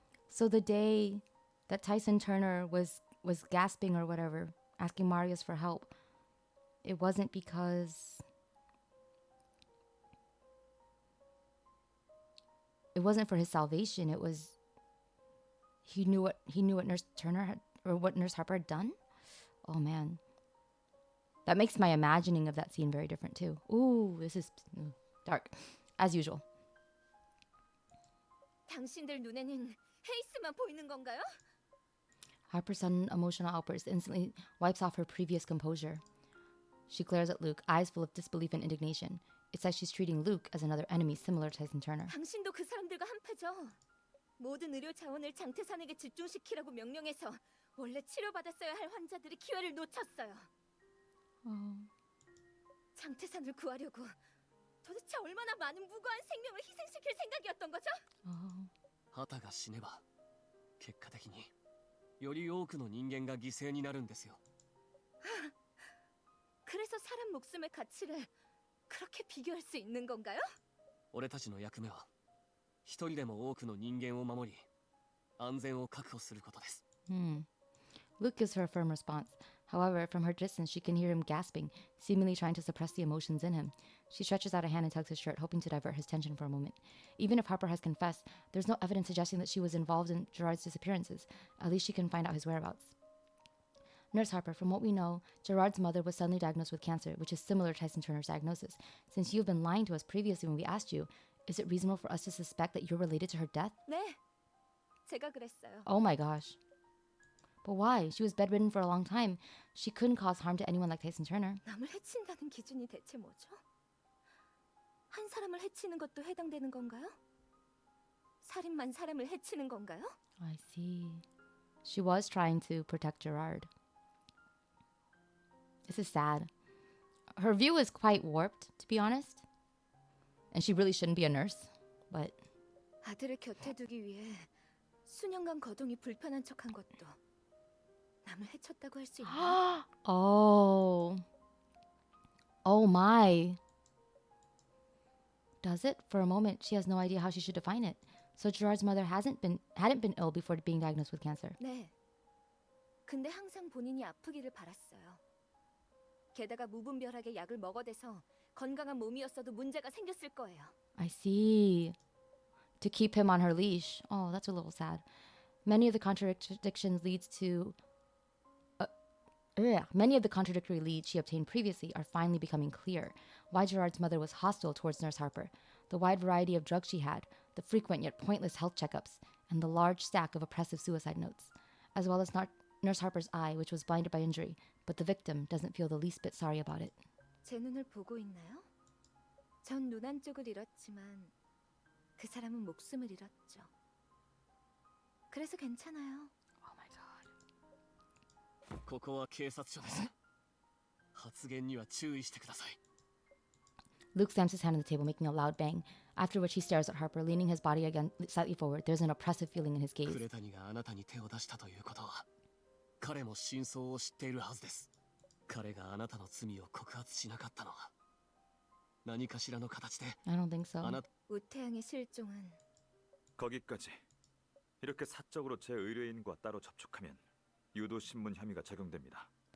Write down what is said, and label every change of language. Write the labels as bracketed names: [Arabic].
[English] So the day that Tyson Turner was gasping or whatever, asking Marius for help, it wasn't because it wasn't for his salvation. It was he knew what Nurse Turner or what Nurse Harper had done? Oh man. That makes my imagining of that scene very different too. Ooh, this is dark. As usual. [Korean] 당신들 눈에는 헤이스만 보이는 건가요? [English] Harper's sudden emotional outburst instantly wipes off her previous composure. She glares at Luke, eyes full of disbelief and indignation. It's like she's treating Luke as another enemy similar to Tyson Turner. [Korean] 당신도 그 사람들과 한패죠. 모든 의료 자원을 장태산에게 집중시키라고 명령해서 원래 치료받았어야 할 환자들이 기회를 놓쳤어요. 장태산을 구하려고 도대체 얼마나 많은 무고한 생명을 희생시킬 생각이었던 거죠? [Japanese] 旗が死ねば結果的により多くの人間が犠牲になるんですよ。 [Korean] 그래서 사람 목숨의 가치를 그렇게 비교할 수 있는 건가요? [Japanese] 俺たちの役目は一人でも多くの人間を守り安全を確保することです。 [English] Luke gives her a firm response. However, from her distance, she can hear him gasping, seemingly trying to suppress the emotions in him. She stretches out a hand and tugs his shirt, hoping to divert his tension for a moment. Even if Harper has confessed, there's no evidence suggesting that she was involved in Gerard's disappearances. At least she can find out his whereabouts. Nurse Harper, from what we know, Gerard's mother was suddenly diagnosed with cancer, which is similar to Tyson Turner's diagnosis. Since you've been lying to us previously when we asked you, is it reasonable for us to suspect that you're related to her death? [Korean] 네, 제가 그랬어요. [English] Oh my gosh. But why? She was bedridden for a long time. She couldn't cause harm to anyone like Tyson Turner. [Korean] 남을 해친다는 기준이 대체 뭐죠? 한 사람을 해치는 것도 해당되는 건가요? 살인만 사람을 해치는 건가요? [English] I see. She was trying to protect Gerard. This is sad. Her view is quite warped, to be honest. And she really shouldn't be a nurse, but... [Korean] 아들을 곁에 두기 위해 수년간 거동이 불편한 척한 것도 남을 해쳤다고 할 수 있나요? [English] Oh. Oh my. Does it? For a moment, she has no idea how she should define it. So Gerard's mother hadn't been ill before being diagnosed with cancer. [Korean] 네. 근데 항상 본인이 아프기를 바랐어요. 게다가 무분별하게 약을 먹어대서 건강한 몸이었어도 문제가 생겼을 거예요. [English] I see. To keep him on her leash. Oh, that's a little sad. Many of the contradictory leads she obtained previously are finally becoming clear. Why Gerard's mother was hostile towards Nurse Harper, the wide variety of drugs she had, the frequent yet pointless health checkups, and the large stack of oppressive suicide notes, as well as Nurse Harper's eye, which was blinded by injury, but the victim doesn't feel the least bit sorry about it. [Korean] 제 눈을 보고 있나요? 전 눈 한쪽을 잃었지만 그 사람은 목숨을 잃었죠. 그래서 괜찮아요. [English] Oh my god. [Japanese] ここは警察署です。発言には注意してください。 [English] Luke slams his hand on the table, making a loud bang, after which he stares at Harper, leaning his body again slightly forward. There's an oppressive feeling in his gaze. [Japanese] クレタニがあなたに手を出したということは、彼も真相を知っているはずです。彼があなたの罪を告発しなかったのは、何かしらの形で。 [English] I don't think so. [Korean] 우태양의 실종은 거기까지. 이렇게 사적으로 제 의뢰인과 따로 접촉하면 유도 신문 혐의가 적용됩니다.